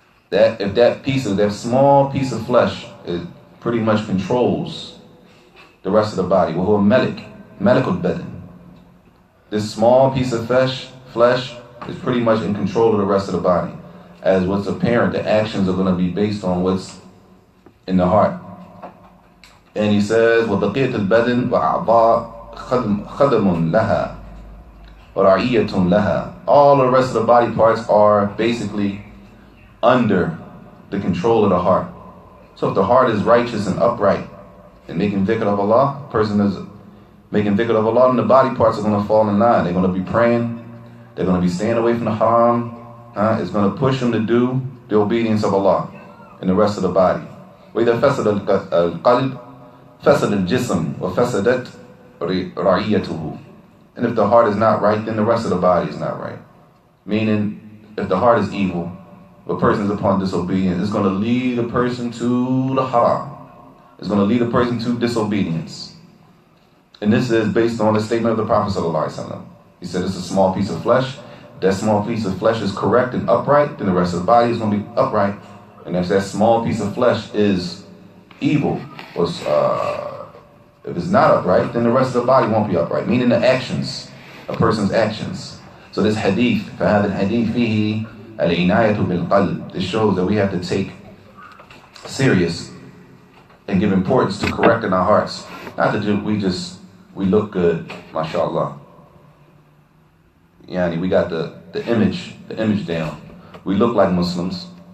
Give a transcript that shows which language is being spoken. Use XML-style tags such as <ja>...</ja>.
<en>If that small piece of flesh, it pretty much controls the rest of the body.</en> <ar>وَهُوَ مَلِكُ الْبَدَنِ.</ar> <en>This small piece of flesh is pretty much in control of the rest of the body. As what's apparent, the actions are going to be based on what's in the heart. And he says,</en> <ar>وَبَقِيَةُ الْبَدَنِ وَأَعْضَاء خَدَمٌ لَهَا وَرَعِيَّةٌ لَهَا.</ar> <en>All the rest of the body parts are basically under the control of the heart. So if the heart is righteous and upright and making dhikr of Allah, a person is making dhikr of Allah, and the body parts are going to fall in line. They're going to be praying. They're going to be staying away from the haram. It's going to push them to do the obedience of Allah in the rest of the body.</en> <ar>وَإِذَا فَسَدَ الْقَلْبُ فسد الجسم وفسدت رعيته.</ar> <en>And if the heart is not right, then the rest of the body is not right. Meaning, if the heart is evil, a person is upon disobedience, it's going to lead a person to the haram. It's going to lead a person to disobedience. And this is based on the statement of the Prophet ﷺ. He said it's a small piece of flesh. That small piece of flesh is correct and upright, then the rest of the body is going to be upright. And if that small piece of flesh is evil, or if it's not upright, then the rest of the body won't be upright. Meaning the actions, a person's actions. So this hadith,</en> <ar>فَهَذَا الْحَدِيث فِيهِ الْعِنَايَةُ بِالْقَلْبِ.</ar> <en>This shows that we have to take serious and give importance to correcting our hearts. Not that we look good, mashallah. Yani, we got the image down. We look like Muslims.</en>